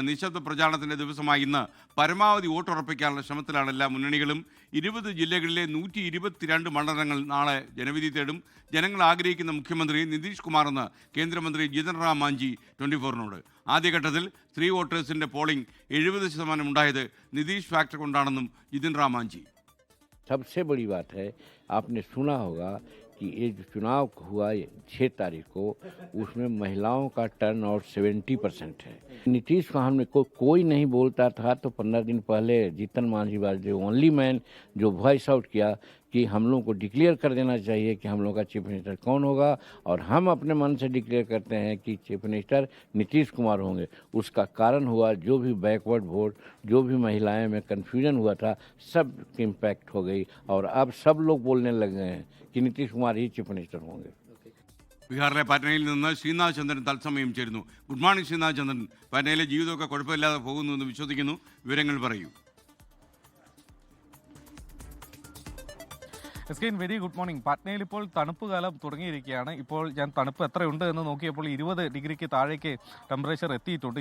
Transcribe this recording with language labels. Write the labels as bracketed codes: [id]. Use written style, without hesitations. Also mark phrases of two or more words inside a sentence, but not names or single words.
[ml] നിശബ്ദ പ്രചാരണത്തിന്റെ ദിവസമായി ഇന്ന് പരമാവധി വോട്ടുറപ്പിക്കാനുള്ള ശ്രമത്തിലാണ് എല്ലാ മുന്നണികളും. 20 ജില്ലകളിലെ 122 മണ്ഡലങ്ങൾ നാളെ ജനവിധി തേടും. ജനങ്ങൾ ആഗ്രഹിക്കുന്ന മുഖ്യമന്ത്രി നിതീഷ് കുമാർ എന്ന് കേന്ദ്രമന്ത്രി ജിതൻ റാം മാഞ്ചി 24-നോട്. ആദ്യഘട്ടത്തിൽ സ്ത്രീ വോട്ടേഴ്സിന്റെ പോളിംഗ് 70% ഉണ്ടായത് നിതീഷ് ഫാക്ടർ കൊണ്ടാണെന്നും ജിതൻ റാം മാഞ്ചി. [hi] सबसे बड़ी बात है, आपने सुना होगा कि ये जो चुनाव हुआ 6 तारीख को, उसमें महिलाओं का [en] turn out [hi] 70% है। नीतीश को हमने कोई नहीं बोलता था, तो 15 दिन पहले जीतन मांझी [en] was the only man [hi] जो [en] voice out [hi] किया कि हम लोग को डिक्लेयर कर देना चाहिए कि हम लोग का [en] chief minister [hi] कौन होगा, और हम अपने मन से डिक्लेयर करते हैं कि [en] chief minister [hi] नीतीश कुमार होंगे। उसका कारण हुआ जो भी [en] backward vote, [hi] जो भी महिलाएं में कन्फ्यूजन हुआ था, सब इम्पैक्ट हो गई, और अब सब लोग बोलने लग गए हैं कि नीतीश कुमार ही [en] chief minister [hi] होंगे. [ml] ബീഹാറിലെ പാറ്റ്നയിൽ നിന്ന് ശ്രീനാഥ് ചന്ദ്രൻ തത്സമയം ചേരുന്നു. [en] good morning [ml] ശ്രീനാഥ് ചന്ദ്രൻ. പാറ്റ്നയിലെ ജീവിതമൊക്കെ കുഴപ്പമില്ലാതെ പോകുന്നു എന്ന് വിശ്വസിക്കുന്നു. വിവരങ്ങൾ പറയൂ. [en] Very good morning. [ml] പാറ്റ്നയിൽ ഇപ്പോൾ തണുപ്പ് കാലം തുടങ്ങിയിരിക്കുകയാണ്. ഇപ്പോൾ ഞാൻ തണുപ്പ് എത്രയുണ്ട് എന്ന് നോക്കിയപ്പോൾ 20 ഡിഗ്രിക്ക് താഴേക്ക് ടെമ്പറേച്ചർ എത്തിയിട്ടുണ്ട്.